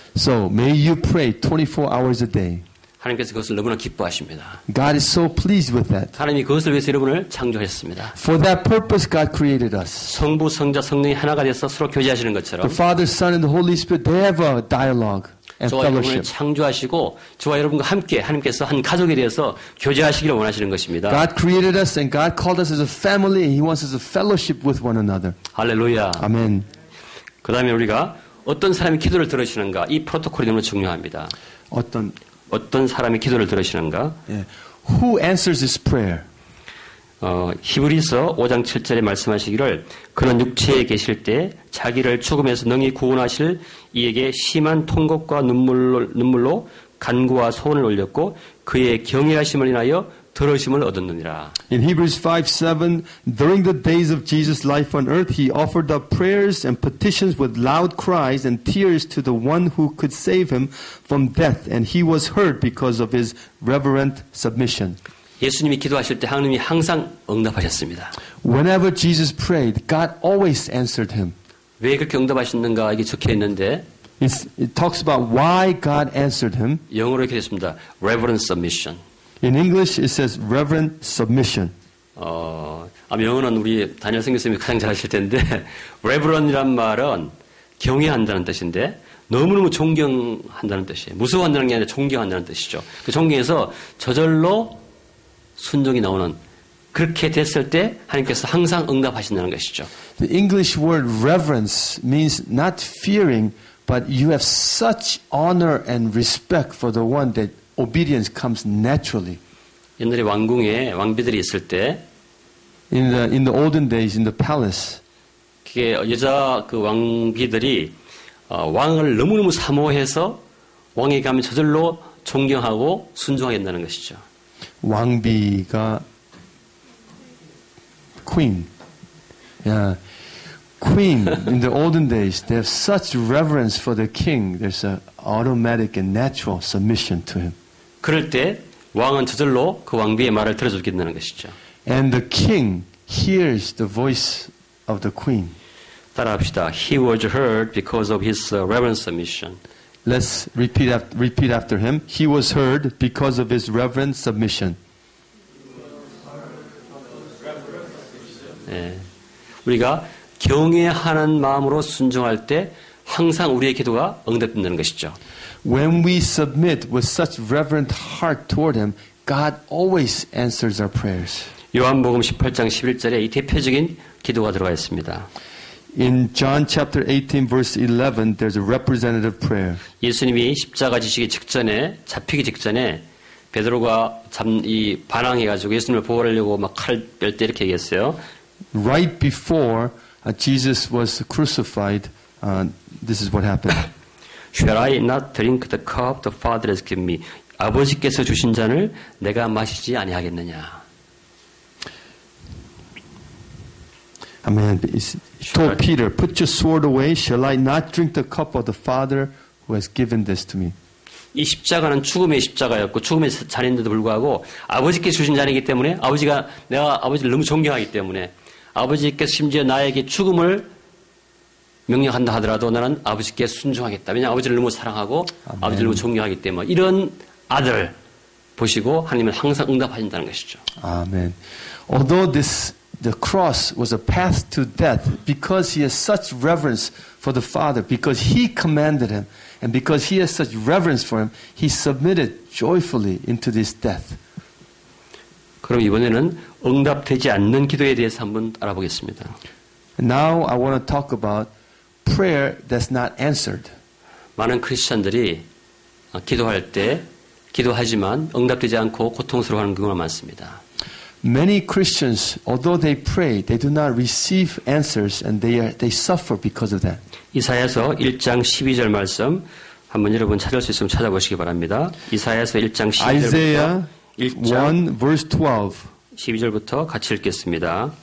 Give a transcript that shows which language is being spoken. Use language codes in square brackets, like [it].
[en] So may you pray 24 hours a day. [ko] 하나님께서 그것을 너무나 기뻐하십니다. [en] God is so pleased with that. [ko] 하나님이 그것을 위해서 여러분을 창조했습니다. [en] For that purpose, God created us. [ko] 성부, 성자, 성령이 하나가 돼서 서로 교제하시는 것처럼 [en] The Father, Son, and the Holy Spirit, they have a dialogue and [ko] 저와 여러분을 [en] fellowship. [ko] 창조하시고 저와 여러분과 함께 하나님께서 한 가족이 되어서 교제하시기를 원하시는 것입니다. [en] God created us and God called us as a family. And He wants us to fellowship with one another. [ko] 할렐루야. [en] Amen. [ko] 그 다음에 우리가 어떤 사람이 기도를 들으시는가 이 프로토콜이 너무 중요합니다. 어떤 사람이 기도를 들으시는가? [en] Yeah. Who answers this prayer? [ko] 히브리서 5장 7절에 말씀하시기를 그는 육체에 계실 때 자기를 죽음에서 능히 구원하실 이에게 심한 통곡과 눈물로 간구와 소원을 올렸고 그의 경외하심을 인하여 들으심을 얻었느니라. [en] In Hebrews 5:7, during the days of Jesus' life on earth, he offered up prayers and petitions with loud cries and tears to the one who could save him from death, and he was heard because of his reverent submission. [ko] 예수님이 기도하실 때 하나님이 항상 응답하셨습니다. [en] Whenever Jesus prayed, God always answered him. [ko] 왜 그렇게 응답하셨는가 이게 적혀 있는데 [en] It talks about why God answered him. [ko] 영어로 이렇게 됐습니다. [en] Reverent submission. In English, it says reverent submission. [ko] 아마 영어는 우리 다니엘 선교사님이 가장 잘 아실 텐데, reverent이란 말은 경외한다는 뜻인데, 너무너무 존경한다는 뜻이에요. 무서워한다는 게 아니라 존경한다는 뜻이죠. 그 존경에서 저절로 순종이 나오는, 그렇게 됐을 때 하나님께서 항상 응답하신다는 것이죠. [en] The English word reverence means not fearing, but you have such honor and respect for the one that obedience comes naturally. [ko] 옛날에 왕궁에 왕비들이 있을 때, [en] In the olden days, in the palace, [ko] 그게 여자 그 왕비들이 왕을 너무너무 사모해서 왕에게 가면 저절로 존경하고 순종하게 된다는 것이죠. 왕비가 [en] queen. Yeah. Queen, in the olden days, they have such reverence for the king. There's an automatic and natural submission to him. [ko] 그럴 때 왕은 저절로 그 왕비의 말을 들어주게 된다는 것이죠. [en] And the king hears the voice of the queen. [ko] 따라합시다. [en] He was heard because of his reverent submission. Let's repeat after him. He was heard because of his reverent submission. [ko] 네. 우리가 경외하는 마음으로 순종할 때 항상 우리의 기도가 응답된다는 것이죠. [en] When we submit with such reverent heart toward him, God always answers our prayers. [ko] 요한복음 18장 11절에 이 대표적인 기도가 들어가 있습니다. [en] In John chapter 18 verse 11, there's a representative prayer. [ko] 예수님이 십자가 지시기 직전에, 잡히기 직전에 베드로가 반항해가지고 예수님을 보호하려고 막 칼 뺄 때 이렇게 얘기했어요. [en] Right before Jesus was crucified, this is what happened. Shall I not drink the cup the Father has given me? [ko] 아버지께서 주신 잔을 내가 마시지 아니하겠느냐. [en] Amen. He told Peter, put your sword away. Shall I not drink the cup of the Father who has given this to me? [ko] 이 십자가는 죽음의 십자가였고 죽음의 잔인데도 불구하고 아버지께서 주신 잔이기 때문에 내가 아버지를 너무 존경하기 때문에 아버지께서 심지어 나에게 죽음을 명령한다 하더라도 나는 아버지께 순종하겠다. 왜냐하면 아버지를 너무 사랑하고 아멘. 아버지를 너무 존경하기 때문에 이런 아들 보시고 하나님은 항상 응답하신다는 것이죠. 아멘. [en] Although the cross was a path to death, because he has such reverence for the Father, because he commanded him, and because he has such reverence for him, he submitted joyfully into this death. [ko] 그럼 이번에는 응답되지 않는 기도에 대해서 한번 알아보겠습니다. [en] Now I want to talk about prayer that's not answered. [ko] 많은 크리스천들이 기도할 때 기도하지만 응답되지 않고 고통스러워하는 경우가 많습니다. [en] Many Christians, although they pray, they do not receive answers, and they suffer because of that. [ko] 이사야서 1장 12절 말씀 한번 여러분 찾을 수 있으면 찾아보시기 바랍니다. 이사야서 1장 12절부터 1장 [en] 1 verse 12. [ko] 12절부터 같이 읽겠습니다.